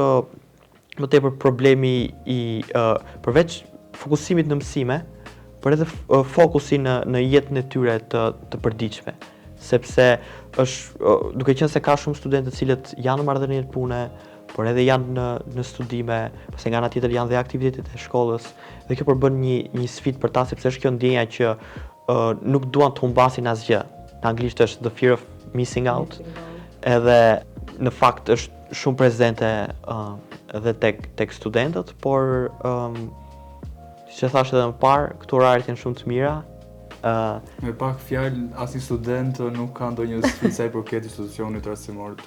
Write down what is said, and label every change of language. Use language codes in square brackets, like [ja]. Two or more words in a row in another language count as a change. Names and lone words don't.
[sq] më tepër problemi përveç fokusimit në mësime, por edhe fokusi në jetën e tyre të përditshme, sepse është duke qenë se ka shumë studentë të cilët janë në marrëdhënie pune, por edhe janë në studime, pse nga ana tjetër janë dhe aktivitetet e shkollës, dhe kjo përbën një sfidë për ta, sepse është kjo ndjenja që nuk duan të humbasin asgjë. Në anglisht është [en] the fear of missing out. [sq] Edhe në fakt është shumë prezente edhe tek studentët, por siç e thash edhe më parë, këto oraret janë shumë të mira. Me pak fjalë, asnjë student nuk ka ndonjë sfidë sa i përket institucionit arsimor të